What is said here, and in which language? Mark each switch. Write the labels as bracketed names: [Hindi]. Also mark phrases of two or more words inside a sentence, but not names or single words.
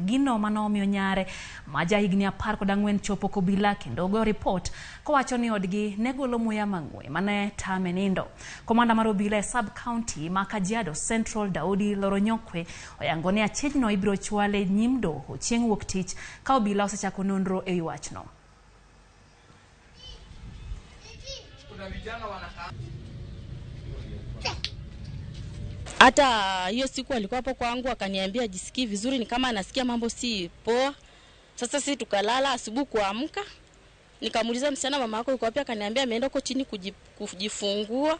[Luo (Kenya and Tanzania)] Gino manomiyo nyare ma jahigni 14 chopo kobila kendo go report kowacho ni odgi ne golo muya mang'we mane tame nindo. Komanda mar obila e [English] sub county [Luo (Kenya and Tanzania)] ma Kajiado Central Daudi Loronyokwe oyango ni achijno ibiro chwale nyim doho chieng' wuok tich ka obila osechako nonro e wachno. [Swahili] Hata hiyo siku alikuwa hapo kwangu akaniambia jisikii vizuri, ni kama anasikia mambo si poa. Sasa sisi tukalala, asubuhi kuamka nikamuuliza msichana mama yako yuko wapi, akaniambia ameenda huko chini kujifungua.